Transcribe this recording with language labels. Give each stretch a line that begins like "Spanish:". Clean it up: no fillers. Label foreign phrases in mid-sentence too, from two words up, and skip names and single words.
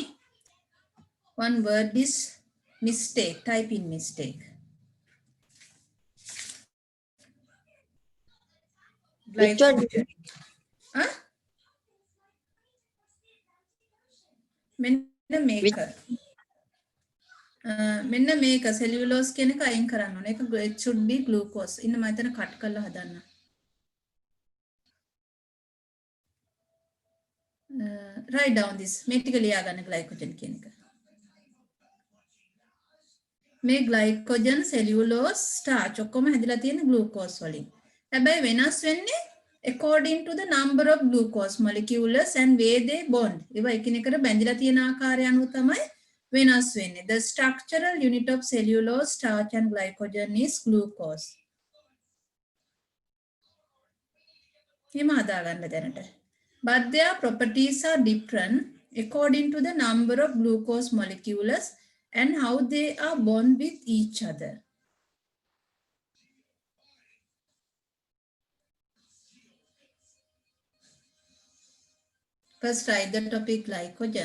English: One word is mistake, typing mistake. Which one?
Sinhala: Huh? මෙන්න මේක. මෙන්න මේක cellulose කියන එක අයින් කරන්න ඕනේ.
English: ඒක it should be glucose.
Sinhala: ඉන්න මම එතන cut කරලා හදන්න.
English: Write down this.
Sinhala: මේ ටික ලියා ගන්න glycogen කියන එක. මේ
English: glycogen, cellulose, starch
Sinhala: ඔක්කොම හැදිලා තියෙන glucose වලින්. හැබැයි වෙනස් වෙන්නේ
English: according to the number of glucose molecules and where they bond.
Sinhala: ඒවා එකිනෙකට බැඳිලා තියෙන ආකාරය අනුව තමයි වෙනස් වෙන්නේ.
English: The structural unit of cellulose, starch and glycogen is glucose.
Sinhala: එහෙම හදාගන්න දැනට.
English: But their properties are different according to the number of glucose molecules and how they are bond with each other. First write the topic glycogen.